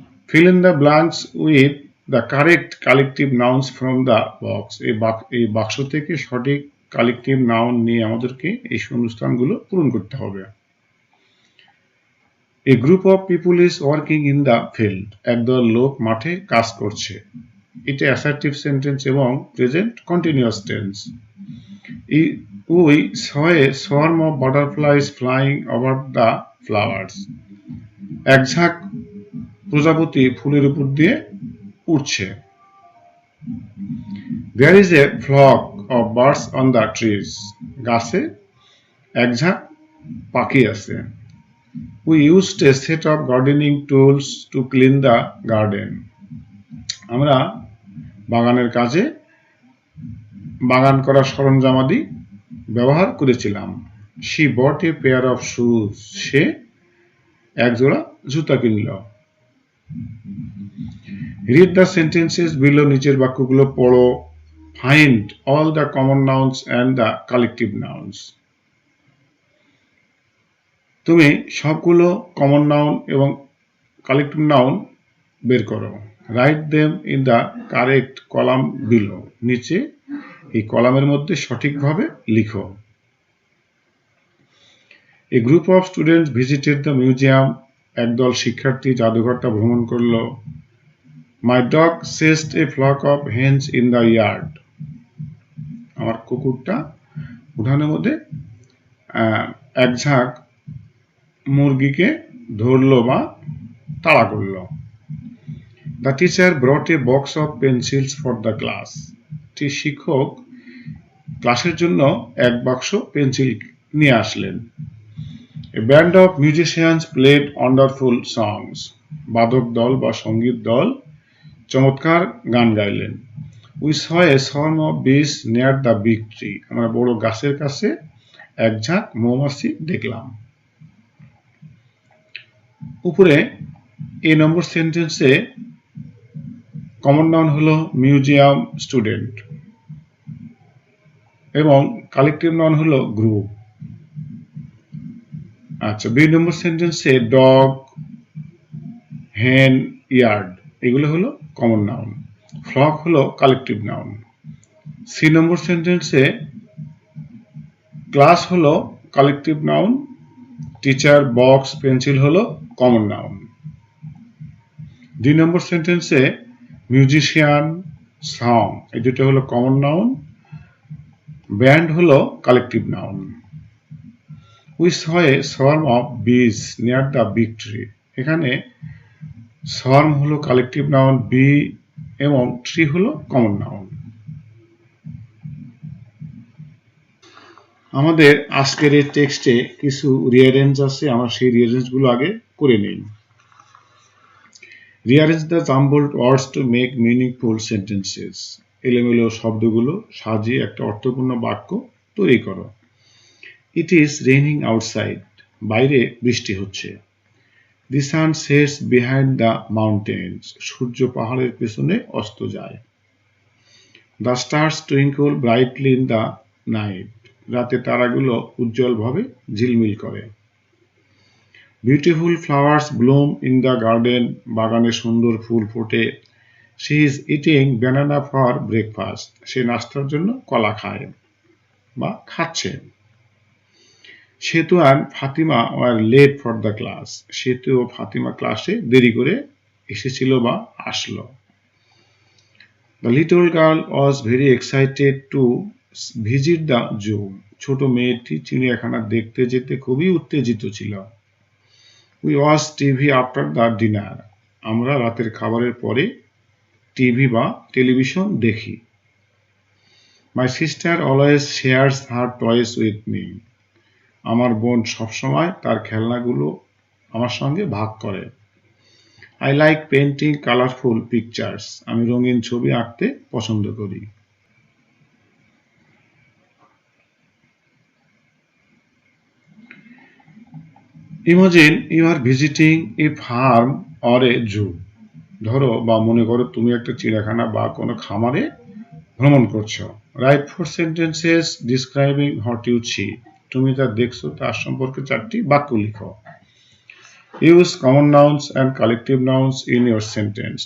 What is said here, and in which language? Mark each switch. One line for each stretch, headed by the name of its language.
English: Fill in the blanks with the correct collective nouns from the box.
Bangla: এই বাক্স থেকে সঠিক কালেকটিভ নাউন নিয়ে আমাদেরকে এই শূন্যস্থানগুলো পূরণ করতে হবে।
English: A group of people is working in the field.
Bangla: একদল লোক মাঠে কাজ করছে। এটা অ্যাসার্টিভ সেন্টেন্স এবং present continuous tense.
English: We saw a swarm of butterflies flying over the flowers.
Bangla: এক ঝাঁক প্রজাপতি ফুলের উপর দিয়ে উড়ছে।
English: There is a flock of birds on the trees.
Bangla: গাছে এক ঝাঁক পাখি আছে।
English: We used a set of gardening tools to clean the garden.
Bangla: আমরা বাগানের কাজে বাগান করার সরঞ্জামাদি ব্যবহার করেছিলাম।
English: She bought a pair of shoes.
Bangla: সে একজোড়া জুতা কিনল।
English: Read the sentences below.
Bangla: নিচের বাক্যগুলো পড়ো।
English: Find all the common nouns and the collective nouns.
Bangla: তুমি সবগুলো কমন নাউন এবং কালেকটিভ নাউন বের করো। Write them in the correct column below. নিচে এই কলামের মধ্যে সঠিকভাবে লিখো।
English: A group of students visited the museum.
Bangla: একদল শিক্ষার্থী জাদুঘরটা ভ্রমণ করলো।
English: My dog chased a flock of hens in the yard.
Bangla: আমার কুকুরটা উঠানের মধ্যে এক ঝাঁক মুরগিকে ধরলো বা তাড়া করলো।
English: The teacher brought a box of pencils for the class.
Bangla: শিক্ষক ক্লাসের জন্য এক বাক্স পেন্সিল নিয়ে আসলেন।
English: A band of musicians played wonderful songs.
Bangla: বাদক দল বা সঙ্গীত দল চমৎকার গান গাইলেন।
English: We saw a swarm of bees near the big tree.
Bangla: আমরা বড় গাছের কাছে এক ঝাঁক মৌমাছি দেখলাম। উপরে এই নম্বর সেন্টেন্সে কমন নাউন হলো মিউজিয়াম, স্টুডেন্ট এবং কালেকটিভ নাউন হলো গ্রুপ। আচ্ছা, বি নম্বর সেন্টেন্সে ডগ, হেন, ইয়ার্ড এগুলো হলো কমন নাউন। ফ্লক হলো কালেকটিভ নাউন। সি নম্বর সেন্টেন্সে ক্লাস হলো collective noun, teacher, box, pencil হলো কমন নাউন। ডি নম্বর সেন্টেন্সে মিউজিশিয়ান, সং এই দুটো হলো কমন নাউন, ব্যান্ড হলো collective noun.
English: We saw a swarm of bees near the big tree.
Bangla: এখানে swarm হলো কালেকটিভ নাউন, বি এবং ট্রি হলো কমন নাউন। আমাদের আজকের এই টেক্সটে কিছু রিঅ্যারেঞ্জ আছে, আমরা সেই রিঅ্যারেঞ্জগুলো আগে করে নেই।
English: Rearrange the jumbled words to make meaningful sentences.
Bangla: এলোমেলো শব্দগুলো সাজিয়ে একটা অর্থপূর্ণ বাক্য তৈরি করো।
English: It is raining outside.
Bangla: বাইরে বৃষ্টি হচ্ছে।
English: The sun sets behind the mountains.
Bangla: সূর্য পাহাড়ের পেছনে অস্ত যায়।
English: The stars twinkle brightly in the night.
Bangla: রাতে তারাগুলো উজ্জ্বলভাবে ঝিলমিল করে।
English: Beautiful flowers bloom in the garden.
Bangla: বাগানে সুন্দর ফুল ফোটে।
English: She is eating banana for breakfast.
Bangla: সে নাস্তার জন্য কলা খায় বা খাচ্ছে।
English: Setu and Fatima were late for the class.
Bangla: সেতু ও ফাতিমা ক্লাসে দেরি করে এসেছিল বা আসলো।
English: The little girl was very excited to visit the zoo.
Bangla: ছোট মেয়েটি চিড়িয়াখানা দেখতে যেতে খুবই উত্তেজিত ছিল।
English: We watched TV after the dinner.
Bangla: আমরা রাতের খাবারের পরে টিভি বা টেলিভিশন দেখি।
English: My sister always shares her toys with me.
Bangla: আমার বোন সবসময় তার খেলনাগুলো আমার সঙ্গে ভাগ করে।
English: I like painting colorful pictures.
Bangla: আমি রঙিন ছবি আঁকতে পছন্দ করি।
English: Imagine you are visiting a farm or a zoo.
Bangla: ধরো বা মনে করো তুমি একটা চিড়িয়াখানা বা কোনো খামারে ভ্রমণ করছো।
English: Write 4 sentences describing what you see.
Bangla: তুমি যা দেখছো তার সম্পর্কে 4টি বাক্য লিখো।
English: Use common nouns and collective nouns in your sentence.